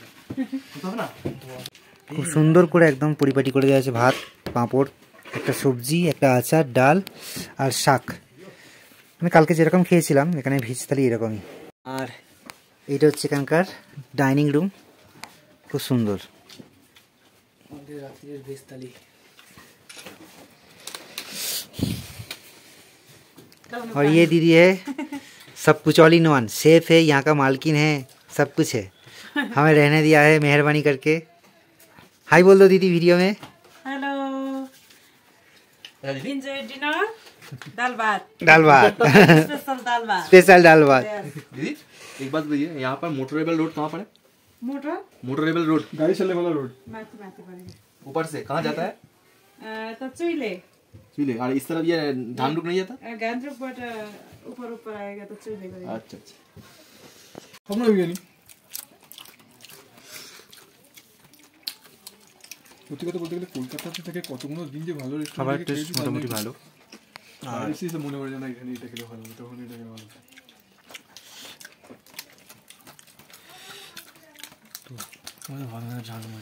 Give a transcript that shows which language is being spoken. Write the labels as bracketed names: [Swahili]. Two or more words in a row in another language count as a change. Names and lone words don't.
[Bangla] খুব সুন্দর করে একদম পরিপাটি করে দেওয়া আছে, ভাত, পাঁপড়, একটা সবজি, একটা আচার, ডাল আর শাক। আমি কালকে যেরকম খেয়েছিলাম এখানে ভেজ থালি এরকমই। আর এইটা হচ্ছে এখানকার ডাইনিং রুম, খুব সুন্দর। [Hindi] और ये दीदी है सब कुछ [English] all in one, [Hindi] सेफ है, यहाँ का मालकिन है, सब कुछ है, हमें रहने दिया है मेहरबानी करके। हाय बोल दो दीदी वीडियो में। हेलो, [English] enjoy dinner? [Hindi] दाल भात। दाल भात स्पेशल दाल भात। स्पेशल दाल भात। दीदी एक बात बताइए, यहाँ पर [English] motorable road [Hindi] कहाँ पर है? [English] motorable road [Hindi] गाड़ी चलने वाला रोड [Nepali] माथि माथि परेको। [Hindi] ऊपर से कहाँ जाता है? [Nepali] त चुइले चुइले। [Hindi] और इस तरफ ये धामरुक नहीं जाता? गान्तोकबाट ऊपर ऊपर आएगा [Nepali] त चुइले गयो। [Hindi] अच्छा अच्छा। हम लोग गए नहीं। [Bangla] সত্যি কথা বলতে গেলে কলকাতাতে থেকে কতগুলো দিন যে ভালো খাবার টেস্ট মোটামুটি ভালো। আর এসে মনে পড়ে না এখানে এটা খেলে ভালো, তখন এটা খেলে ভালো। তো ভালো ঝাল মারি।